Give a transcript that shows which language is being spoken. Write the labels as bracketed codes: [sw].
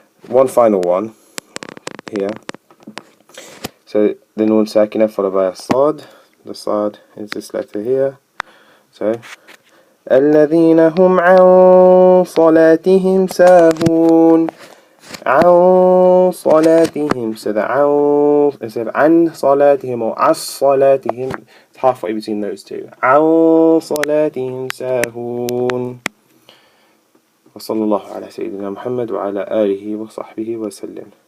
[en] One final one here. So the noon sakinah followed by a sad. The sad is this letter here. So [ar] الذين هم عن صلاتهم ساهون. عن صلاتهم. [en] So the عن instead of [ar] عن صلاتهم [en] or عن صلاتهم, it's halfway between those two. [ar] عن صلاتهم ساهون. وصلى الله على سيدنا محمد وعلى آله وصحبه وسلم.